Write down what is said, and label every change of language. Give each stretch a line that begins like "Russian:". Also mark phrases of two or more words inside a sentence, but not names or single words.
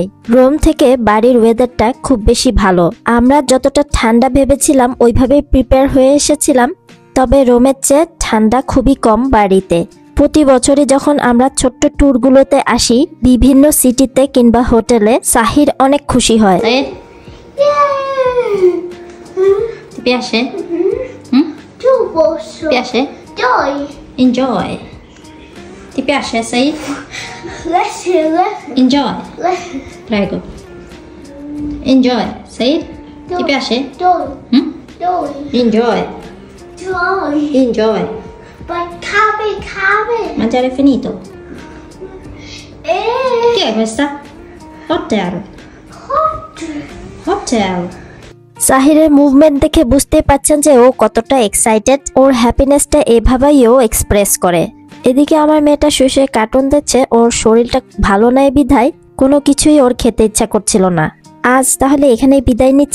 Bangla: রুম থেকে বাড়ির ওয়েদারটা খুব বেশি ভালো। আমরা যতটা ঠান্ডা ভেবেছিলাম ওইভাবেই প্রিপেয়ার হয়ে এসেছিলাম, তবে রুমের চেয়ে ঠান্ডা খুবই কম বাড়িতে। প্রতি বছরই যখন আমরা ছোট্ট ট্যুরগুলোতে আসি বিভিন্ন সিটিতে কিংবা হোটেলে, সাহির অনেক খুশি হয়।
Italian: Piace? Tu posso. Piace? Dai. Enjoy. Ti piace, Said?
English: Enjoy. Prego. Enjoy, Said?
Italian: Ti piace? Dai. Dai.
English: Enjoy.
Italian: Dai.
English: Enjoy. Ma cabe.
Italian: Mangiare finito. Eh. Che è questa? Hotel. Hotel.
Bangla: সাহিরের মুভমেন্ট দেখে বুঝতে পারছেন যে ও কতটা এক্সাইটেড। ওর হ্যাপিনেসটা এভাবেই ও এক্সপ্রেস করে। এদিকে আমার মেয়েটা শুয়ে কার্টুন দেখছে। ওর শরীরটা ভালো নয় বিধায় কোনো কিছুই ওর খেতে ইচ্ছা করছিল না। আজ তাহলে এখানেই বিদায় নিচ্ছি।